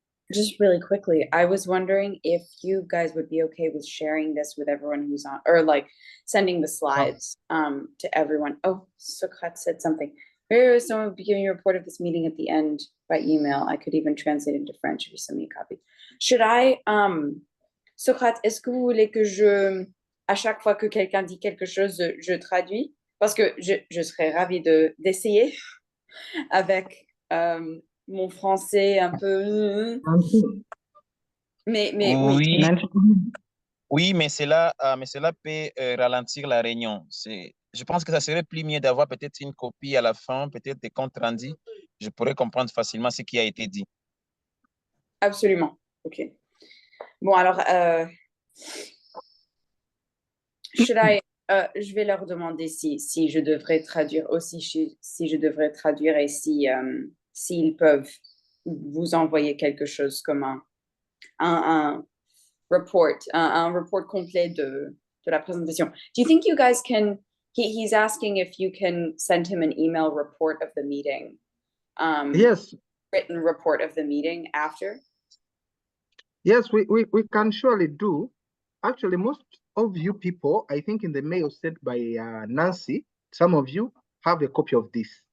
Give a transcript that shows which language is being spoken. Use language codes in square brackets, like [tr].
[en] Just really quickly, I was wondering if you guys would be okay with sharing this with everyone who's on, or like sending the slides to everyone. Oh, Sokrat said something. Here, someone will be giving a report of this meeting at the end by email. I could even translate into French if you send me a copy. Should I, [fr] Sokrat, est-ce que vous voulez que à chaque fois que quelqu'un dit quelque chose, je traduis? Parce que je serais ravie d'essayer avec mon français un peu. Mais oui. Oui, Nancy, oui, mais cela peut ralentir la réunion. Je pense que ça serait plus mieux d'avoir peut-être une copie à la fin, peut-être des comptes rendus. Je pourrais comprendre facilement ce qui a été dit. Absolument. OK. Bon, alors, je vais leur demander si je devrais traduire aussi, si je devrais traduire et s'ils peuvent vous envoyer quelque chose comme un report, un report complet de la présentation. [en] Do you think you guys can, he's asking if you can send him an email report of the meeting? Yes, Written report of the meeting after? yes, we can surely do. Actually, most of you people, I think in the mail sent by Nancy, some of you have a copy of this.